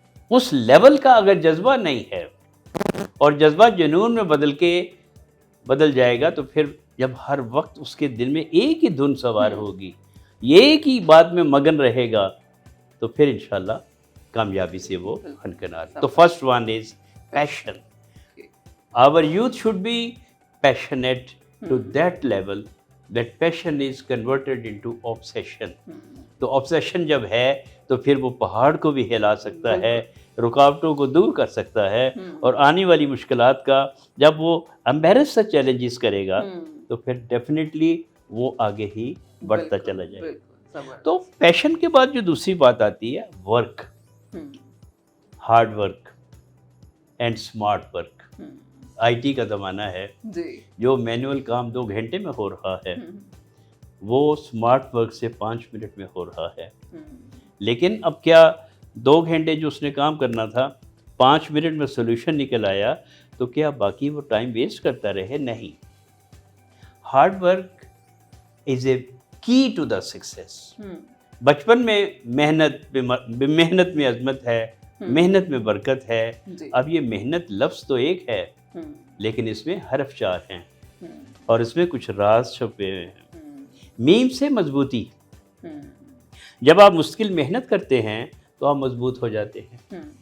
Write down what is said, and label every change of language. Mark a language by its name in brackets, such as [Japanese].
[Urdu] اس level کا اگر جذبہ نہیں ہے اور جذبہ جنون میں بدل جائے گا تو پھر جب ہر وقت اس کے دل میں ایک ہی دھن سوار ہوگی، ایک ہی بات میں مگن رہے گا، تو پھر انشاءاللہ کامیابی سے وہ ہنکنار. [English] تو first one is passion. Our youth should be passionate to that level that passion is converted into obsession. [Urdu] تو obsession جب ہے تو پھر وہ پہاڑ کو بھی ہلا سکتا ہے، رکاوٹوں کو دور کر سکتا ہے، اور آنے والی مشکلات کا جب وہ امبیرس سے چیلنجز کرے گا تو پھر ڈیفینیٹلی وہ آگے ہی بڑھتا چلا جائے گا. تو پیشن کے بعد جو دوسری بات آتی ہے work, [English] Hard work and smart work. [Urdu] I T کا زمانہ ہے، جو مینول کام 2 گھنٹے میں ہو رہا ہے وہ اسمارٹ ورک سے 5 منٹ میں ہو رہا ہے. لیکن اب کیا 2 گھنٹے جو اس نے کام کرنا تھا 5 منٹ میں سولوشن نکل آیا تو کیا باقی وہ ٹائم ویسٹ کرتا رہے؟ نہیں. [English] Hard work is a key to the success. [Urdu] بچپن میں محنت میں عظمت ہے، محنت میں برکت ہے. اب یہ محنت لفظ تو ایک ہے لیکن اس میں حرف 4 ہیں اور اس میں کچھ راز چھپے ہوئے ہیں. میم سے مضبوطی. جب آپ مستقل محنت کرتے ہیں تو آپ مضبوط ہو جاتے ہیں.